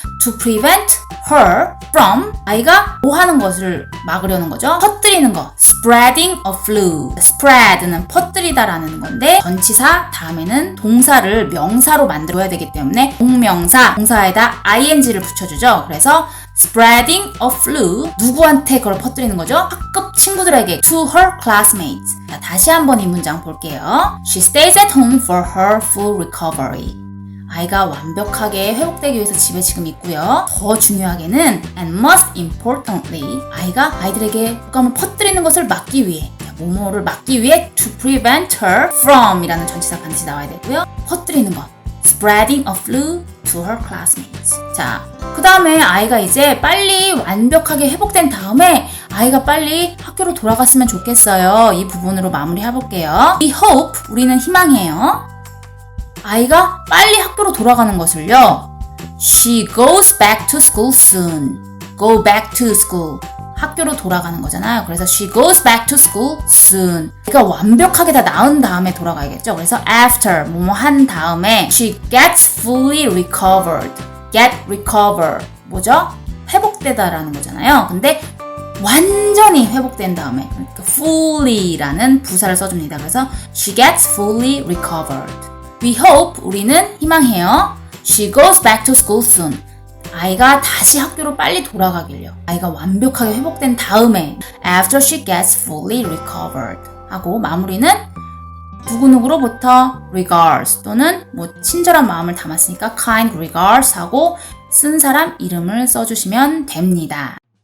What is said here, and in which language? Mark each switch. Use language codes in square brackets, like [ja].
[en] To prevent her from [ko] 아이가 뭐 하는 것을 막으려는 거죠. 퍼뜨리는 거. [en] spreading a flu. [ko] spread는 퍼뜨리다라는 건데 전치사 다음에는 동사를 명사로 만들어야 되기 때문에 동명사, 동사에다 ing를 붙여주죠. 그래서 [en] spreading a flu [ko] 누구한테 그걸 퍼뜨리는 거죠? 학급 친구들에게 [en] to her classmates. [ko] 자, 다시 한번 이 문장 볼게요. [en] She stays at home for her full recovery. [ko] 아이가 완벽하게 회복되기 위해서 집에 지금 있고요. 더 중요하게는 [en] and most importantly [ko] 아이가 아이들에게 독감을 퍼뜨리는 것을 막기 위해 뭐뭐를 막기 위해 [en] to prevent her from [ko] 이라는 전치사 반드시 나와야 되고요. 퍼뜨리는 것 [en] spreading a flu to her classmates. [ko] 자, 그 다음에 아이가 이제 빨리 완벽하게 회복된 다음에 아이가 빨리 학교로 돌아갔으면 좋겠어요. 이 부분으로 마무리 해볼게요. [en] We hope, [ko] 우리는 희망해요. 아이가 빨리 학교로 돌아가는 것을요. [en] She goes back to school soon. Go back to school. [ko] 학교로 돌아가는 거잖아요. 그래서 [en] she goes back to school soon. [ko] 그러니까 완벽하게 다 나은 다음에 돌아가야겠죠. 그래서 [en] after [ko] 뭐뭐 한 다음에 [en] she gets fully recovered. get recover [ko] 뭐죠? 회복되다라는 거잖아요. 근데 완전히 회복된 다음에 그러니까 fully라는 부사를 써줍니다. [en] 그래서 she gets fully recovered. We hope [ko] 우리는 희망해요. [en] She goes back to school soon. [ko] 아이가 다시 학교로 빨리 돌아가길요. 아이가 완벽하게 회복된 다음에 [en] after she gets fully recovered [ko] 하고 마무리는 누구누구로부터 regards 또는 뭐 친절한 마음을 담았으니까 [en] kind regards [ko] 하고 쓴 사람 이름을 써주시면 됩니다.